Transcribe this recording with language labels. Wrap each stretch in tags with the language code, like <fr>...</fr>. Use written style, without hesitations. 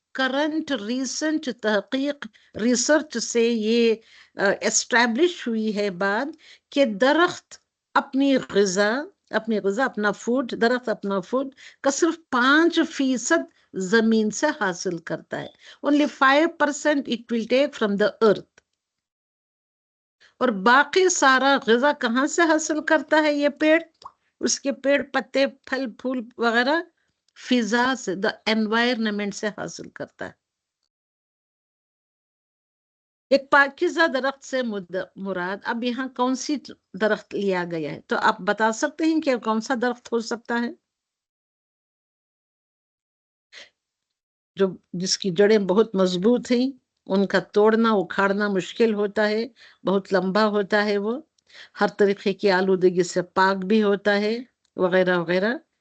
<ur>Current recent تحقیق research سے یہ اسٹیبلش ہوئی ہے بات کہ درخت اپنی غذا اپنا فوڈ، درخت اپنا فوڈ کا صرف 5% زمین سے حاصل کرتا ہے.</ur> <en>only 5% it will take from the earth.</en> <ur>اور باقی سارا غذا کہاں سے حاصل کرتا ہے یہ پیڑ؟ اس کے پیڑ پتے پھل پھول وغیرہ فضا سے، دا انوائرمنٹ سے حاصل کرتا ہے. ایک پاکیزہ درخت سے مراد اب یہاں کون سی درخت لیا گیا ہے؟ تو آپ بتا سکتے ہیں کہ کون سا درخت ہو سکتا ہے جس کی جڑیں بہت مضبوط ہیں، ان کا توڑنا اکھاڑنا مشکل ہوتا ہے، بہت لمبا ہوتا ہے، وہ ہر طریقے کی آلودگی سے پاک بھی ہوتا ہے وغیرہ وغیرہ.</ur>